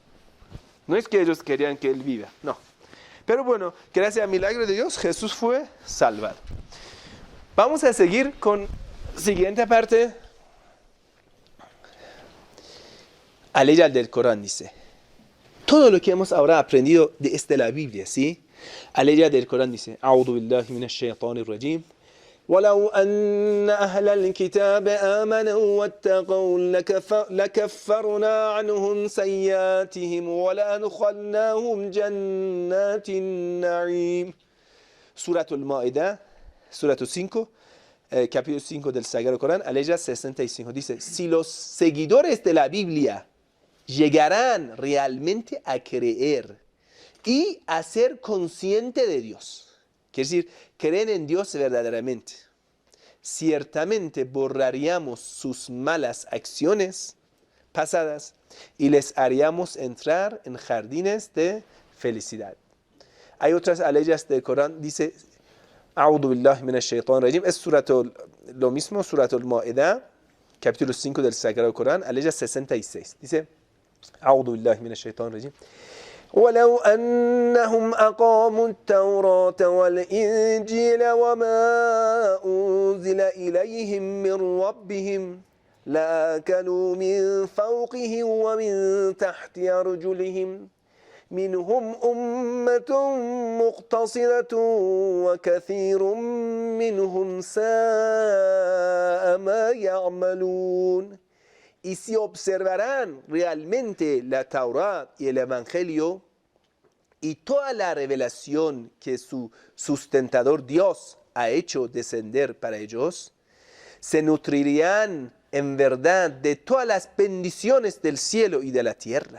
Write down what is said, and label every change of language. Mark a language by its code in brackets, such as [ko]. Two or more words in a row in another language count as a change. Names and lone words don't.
[es] No es que ellos querían que él viva, no. Pero bueno, gracias al milagro de Dios, Jesús fue salvado. Vamos a seguir con la siguiente parte. Aleya del Corán dice, todo lo que hemos ahora aprendido desde la Biblia, ¿sí? Aleya del Corán dice, [ar] أعوذ بالله من الشيطان الرجيم. ولو أن أهل الكتاب آمنوا واتقوا لكفرنا عنهم سيئاتهم ولأدخلناهم جنات النعيم. [es] Surah al-Ma'idah, Surah 5, capítulo 5 del Sagrado Corán, aleya 65. Dice, si los seguidores de la Biblia llegarán realmente a creer y a ser consciente de Dios, quiere decir, creen en Dios verdaderamente, ciertamente borraríamos sus malas acciones pasadas y les haríamos entrar en jardines de felicidad. Hay otras aleyas del Corán, dice, [ar] أعوذ بالله من الشيطان الرجيم, [es] es lo mismo, Surah al-Ma'idah, capítulo 5 del Sagrado Corán, aleya 66. Dice, [ar] أعوذ بالله من الشيطان الرجيم. ولو أنهم أقاموا التوراة والإنجيل وما أنزل إليهم من ربهم لأكلوا من فوقهم ومن تحت أرجلهم منهم أمة مقتصدة وكثير منهم ساء ما يعملون. [es] Y si observarán realmente la Torá y el Evangelio y toda la revelación que su sustentador Dios ha hecho descender para ellos, se nutrirían en verdad de todas las bendiciones del cielo y de la tierra.